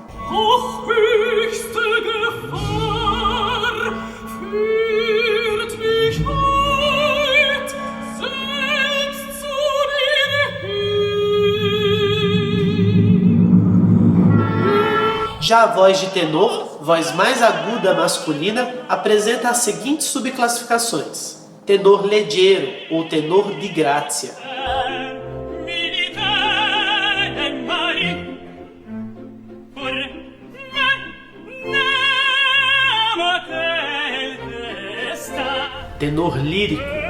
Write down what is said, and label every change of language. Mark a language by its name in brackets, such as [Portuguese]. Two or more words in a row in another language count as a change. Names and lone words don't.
[Portuguese] Já a voz de tenor, voz mais aguda masculina, apresenta as seguintes subclassificações: [Italian] tenor leggero [Portuguese] ou [Italian] tenor di grazia. [Portuguese] Tenor lírico.